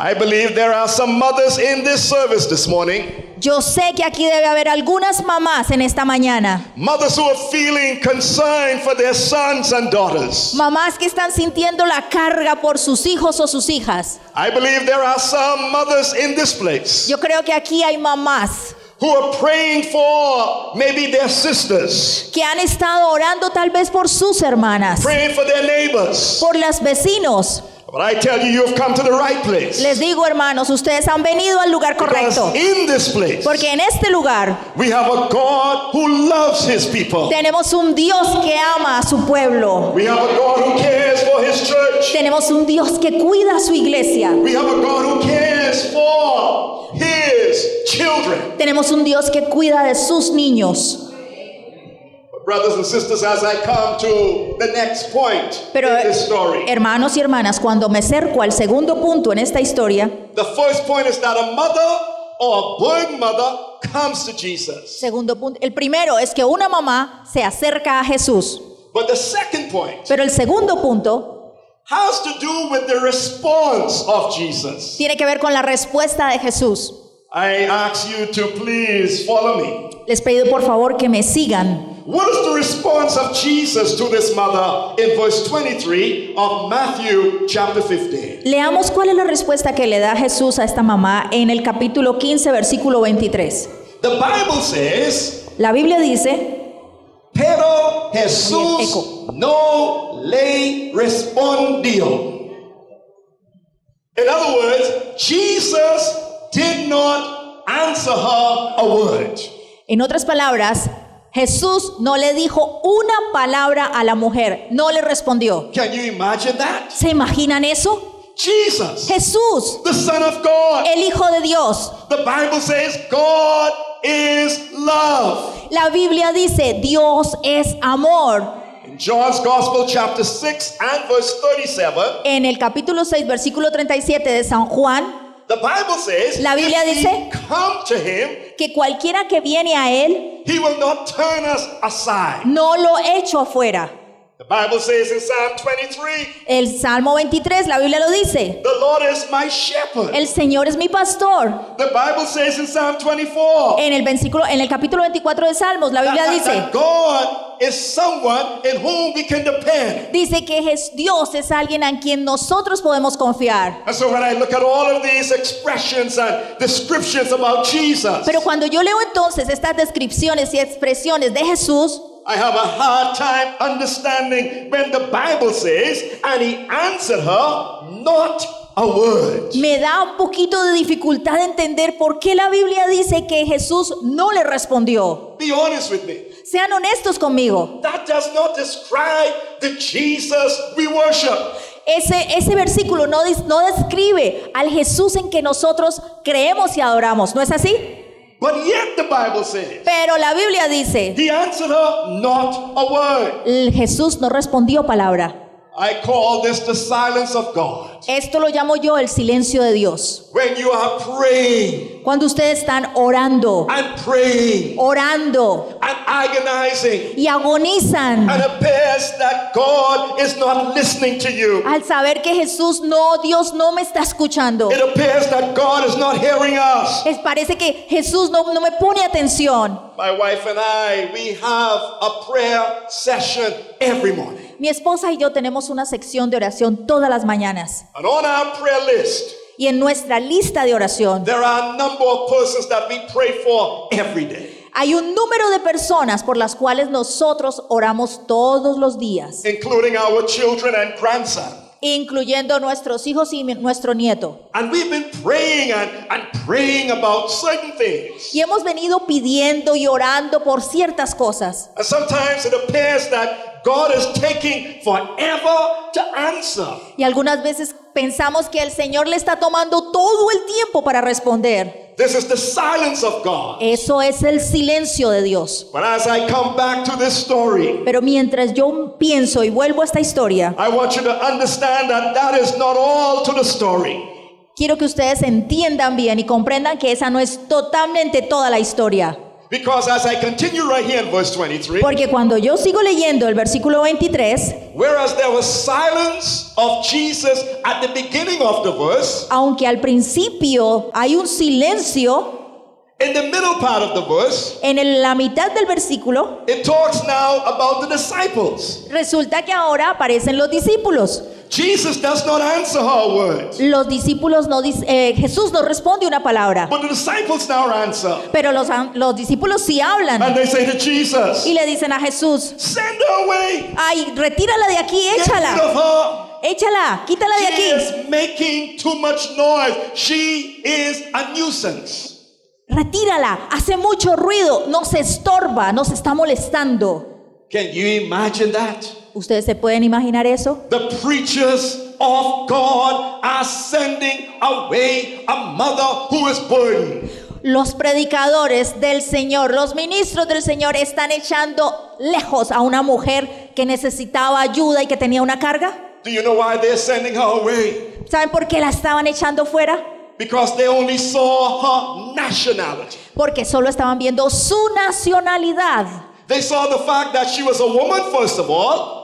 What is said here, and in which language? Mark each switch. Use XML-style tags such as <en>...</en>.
<en>I believe there are some mothers in this service this morning,</en> <es>Yo sé que aquí debe haber algunas mamás en esta mañana,</es> <en>mothers who are feeling concerned for their sons and daughters.</en> <es>mamás que están sintiendo la carga por sus hijos o sus hijas.</es> <en>I believe there are some mothers in this place</en> <es>Yo creo que aquí hay mamás</es> <en>who are praying for maybe their sisters,</en> <es>que han estado orando tal vez por sus hermanas,</es> <en>praying for their neighbors.</en> <es>por los vecinos.</es> <en>But I tell you, you have come to the right place.</en> <es>Les digo, hermanos, ustedes han venido al lugar correcto,</es> <en>Because in this place,</en> <es>porque en este lugar</es> <en>we have a God who loves his people.</en> <es>tenemos un Dios que ama a su pueblo.</es> <en>We have a God who cares for his church.</en> <es>Tenemos un Dios que cuida a su iglesia.</es> <en>We have a God who cares for his children.</en> <es>Tenemos un Dios que cuida de sus niños.</es> <en>But brothers and sisters, as I come to the next point</en> <es>Pero,</es> <en>in this story,</en> <es>hermanos y hermanas, cuando me acerco al segundo punto en esta historia,</es> <en>the first point is that a mother or a burdened mother comes to Jesus.</en> <es>segundo punto, el primero es que una mamá se acerca a Jesús.</es> <en>But the second point</en> <es>Pero el segundo punto</es> <en>has to do with the response of Jesus.</en> <es>tiene que ver con la respuesta de Jesús.</es> <en>I ask you to please follow me.</en> <es>Les pido por favor que me sigan.</es> <en>What is the response of Jesus to this mother in verse 23 of Matthew chapter 15?</en> <es>Leamos cuál es la respuesta que le da Jesús a esta mamá en el capítulo 15, versículo 23.</es> <en>The Bible says,</en> <es>La Biblia dice, pero Jesús Eco. no le respondió.</es> <en>In other words, Jesus did not answer her a word.</en> <es>en otras palabras, Jesús no le dijo una palabra a la mujer, no le respondió.</es> <en>Can you imagine that?</en> <es>¿Se imaginan eso?</es> <en>Jesus,</en> <es>Jesús,</es> <en>the Son of God.</en> <es>el Hijo de Dios.</es> <en>The Bible says God is love.</en> <es>La Biblia dice, Dios es amor.</es> <en>In John's Gospel chapter 6 and verse 37,</en> <es>En el capítulo 6, versículo 37 de San Juan,</es> <en>the Bible says,</en> <es>La Biblia</es> <en>if</en> <es>dice-</es> <en>we come to him,</en> <es>que cualquiera que viene a Él,</es> <en>he will not turn us aside.</en> <es>no lo echo afuera.</es> <en>The Bible says in Psalm 23,</en> <es>El Salmo 23, la Biblia lo dice.</es> <en>the Lord is my shepherd.</en> <es>El Señor es mi pastor.</es> <en>The Bible says in Psalm 24,</en> <es>En el capítulo 24 de Salmos, la Biblia dice.</es> <en>that God is someone in whom we can depend.</en> <es>Dice que Dios es alguien en quien nosotros podemos confiar.</es> <en>And so when I look at all of these expressions and descriptions about Jesus,</en> <es>Pero cuando yo leo entonces estas descripciones y expresiones de Jesús,</es> <en>I have a hard time understanding when the Bible says, and he answered her, not a word.</en> <es>me da un poquito de dificultad de entender por qué la Biblia dice que Jesús no le respondió.</es> <en>Be honest with me.</en> <es>Sean honestos conmigo.</es> <en>That does not describe the Jesus we worship.</en> <es>Ese versículo no describe al Jesús en que nosotros creemos y adoramos, ¿no es así?</es> <en>But yet the Bible says,</en> <es>Pero la Biblia dice,</es> <en>he answered her, not a word.</en> <es>Jesús no respondió palabra.</es> <en>I call this the silence of God.</en> <es>Esto lo llamo yo el silencio de Dios.</es> <en>When you are praying</en> <es>Cuando ustedes están orando,</es> <en>and praying</en> <es>orando</es> <en>and agonizing,</en> <es>y agonizan</es> <en>and it appears that God is not listening to you.</en> <es>al saber que Dios no me está escuchando.</es> <en>It appears that God is not hearing us.</en> <es>Parece que Jesús no me pone atención.</es> <en>My wife and I, we have a prayer session every morning.</en> <es>Mi esposa y yo tenemos una sección de oración todas las mañanas.</es> <en>And on our prayer list,</en> <es>Y en nuestra lista de oración</es> <en>there are a number of persons that we pray for every day,</en> <es>hay un número de personas por las cuales nosotros oramos todos los días,</es> <en>including our children and grandson.</en> <es>incluyendo nuestros hijos y nuestro nieto.</es> <en>And we've been praying and praying about certain things.</en> <es>Y hemos venido pidiendo y orando por ciertas cosas.</es> <en>And sometimes it appears that God is taking forever to answer.</en> <es>Y algunas veces pensamos que el Señor le está tomando todo el tiempo para responder.</es> <en>This is the silence of God.</en> <es>Eso es el silencio de Dios.</es> <en>But as I come back to this story,</en> <es>Pero mientras yo pienso y vuelvo a esta historia,</es> <en>I want you to understand that that is not all to the story.</en> <es>quiero que ustedes entiendan bien y comprendan que esa no es totalmente toda la historia.</es> <en>Because as I continue right here in verse 23,</en> <es>Porque cuando yo sigo leyendo el versículo 23,</es> <en>whereas there was silence of Jesus at the beginning of the verse,</en> <es>aunque al principio hay un silencio,</es> <en>in the middle part of the verse,</en> <es>en la mitad del versículo,</es> <en>it talks now about the disciples.</en> <es>resulta que ahora aparecen los discípulos.</es> <en>Jesus does not answer her words,</en> <es>Los discípulos Jesús no responde una palabra,</es> <en>but the disciples now answer.</en> <es>pero los discípulos sí hablan</es> <en>And they say to Jesus,</en> <es>y le dicen a Jesús,</es> <en>send her away.</en> <es>ay, retírala de aquí,</es> <en>Get rid</en> <es>échala,</es> <en>of her.</en> <es>échala, quítala de</es> <en>She</en> <es>aquí.</es> <en>is making too much noise. She is a nuisance.</en> <es>Retírala, hace mucho ruido, nos estorba, nos está molestando.</es> <en>Can you imagine that?</en> <es>¿Ustedes se pueden imaginar eso?</es> <en>The preachers of God are sending away a mother who is burdened.</en> <es>Los predicadores del Señor, los ministros del Señor están echando lejos a una mujer que necesitaba ayuda y que tenía una carga.</es> <en>Do you know why they're sending her away?</en> <es>¿Saben por qué la estaban echando fuera?</es> <en>Because they only saw her nationality.</en> <es>Porque solo estaban viendo su nacionalidad.</es> <en>They saw the fact that she was a woman, first of all.</en>